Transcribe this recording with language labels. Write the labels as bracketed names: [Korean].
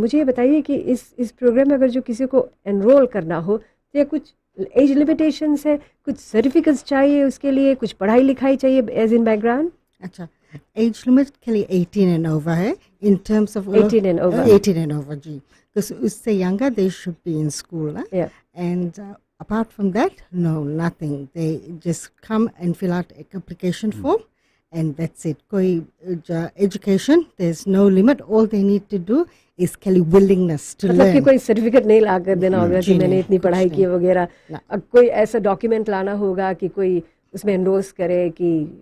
[Hindi] मुझे ये बताइए कि इस प्रोग्राम में अगर जो किसी को एनरोल करना हो, तो या कुछ एज लिमिटेशंस है, कुछ सर्टिफिकेट्स चाहिए उसके लिए, कुछ पढ़ाई लिखाई चाहिए एज इन बैकग्राउंड? अच्छा, एज लिमिट के लिए [English] 18 and over [Hindi] है. [English] In terms of 18 and over जी, because उससे younger they should be in school. And apart from that, no, nothing. They just come and fill out an application form, and that's it. कोई education, there's no limit. All they need to do is खाली willingness to learn. [Hindi] मतलब कि कोई certificate नहीं ला कर देना होगा कि मैंने इतनी पढ़ाई की वगैरह. अब कोई ऐसा डॉक्यूमेंट लाना होगा कि कोई उसमें एंडोर्स करे कि